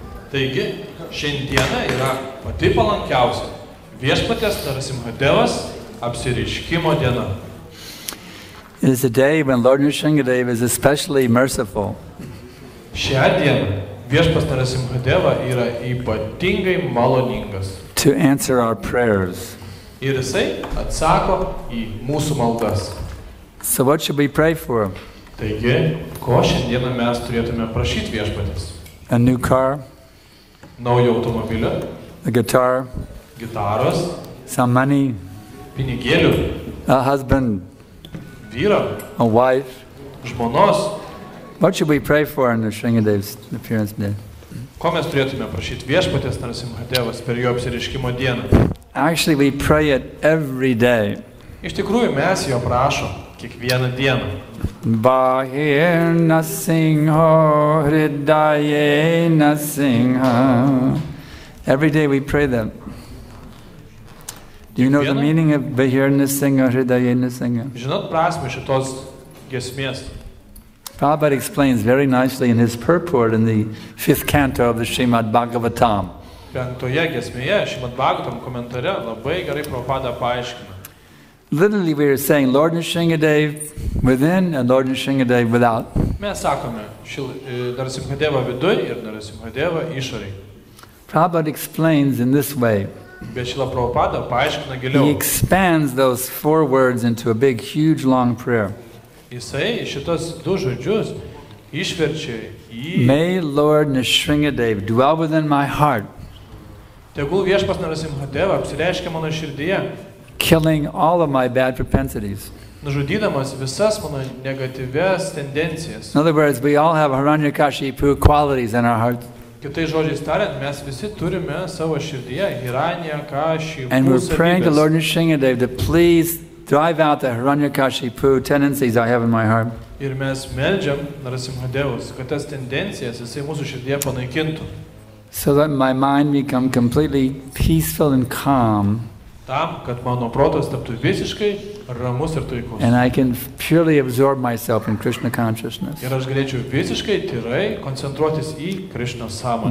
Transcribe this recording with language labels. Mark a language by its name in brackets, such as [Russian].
[Lithuanian] Taigi, šiandiena yra pati palankiausia viešpaties Narasimha Devas apsireiškimo diena. [English] It is a day when Lord Nrisimha Dev is especially merciful. [Lithuanian] Šią dieną viešpas Narasimha Deva yra ypatingai maloningas. [English] To answer our prayers. [Lithuanian] Ir jisai atsako į mūsų maldas. [English] So what should we pray for? [Lithuanian] Taigi, ko šiandieną mes turėtume prašyti viešpatės? [English] A new car? [Lithuanian] naujo automobilio, [English] a guitar, [Lithuanian] gitaros, [English] some money, [Lithuanian] pinigėlių, [English] a husband, [Lithuanian] vyro, [English] a wife. [Lithuanian] žmonos. [English] What should we pray for on the Nrisimha's appearance day? [Lithuanian] Ko mes turėtume prašyti viešpaties Narasimha Devas per jo apsireiškimo dieną? [English] Actually, we pray it every day. [Lithuanian] Iš tikrųjų, mes jo prašom kiekvieną dieną. [Sanskrit] Bahir Nasingho Hridaye Nasingha. [English] Every day we pray them. Do you know the meaning of Bahir Nasingha Hridaye Nasingha? [Lithuanian] Žinot prasme šitos giesmės? [English] Prabhupada explains very nicely in his purport in the 5th canto of the Srimad Bhagavatam. [Lithuanian] Penktoje giesmėje, Srimad Bhagavatam komentare, labai gerai Prabhupada paaiškina. [English] Literally we are saying Lord Nrisimhadev within and Lord Nrisimhadev without. [Lithuanian] Mes sakome, Narasimha Deva viduj ir Narasimha Deva išorėj. [English] Prabhupada explains in this way. [Lithuanian] Bet Šrila Prabhupada paaiškina [English] He [Lithuanian] giliau. [English] expands those 4 words into a big, huge, long prayer. [Lithuanian] Jisai šitos du žodžius išverčia į... [English] May Lord Nrisimhadev dwell within my heart, [Lithuanian] Tegul viešpas Narasimha Deva apsireiškia mano širdyje, [English] killing all of my bad propensities. [Lithuanian] nužudydamas visas mano negatyvias tendencijas. [English] In other words, we all have Hiranyakashipu qualities in our hearts. [Lithuanian] Kitais žodžiais tariant, mes visi turime savo širdyje Hiranyakashipu [English] And we're praying to [Lithuanian] savybes. [English] Lord Nrisimhadev to please drive out the Hiranyakashipu tendencies I have in my heart. [Lithuanian] Ir mes meldžiam Narasimha Devus, kad tas tendencijas jisai mūsų širdyje panaikintų. [English] So that my mind become completely peaceful and calm, [Lithuanian] Tam, kad mano protas taptų visiškai ramus ir taikus. [English] and I can purely absorb myself in Krishna consciousness. [Lithuanian] Ir aš galėčiau visiškai tyrai koncentruotis į Krishnos sąmonę.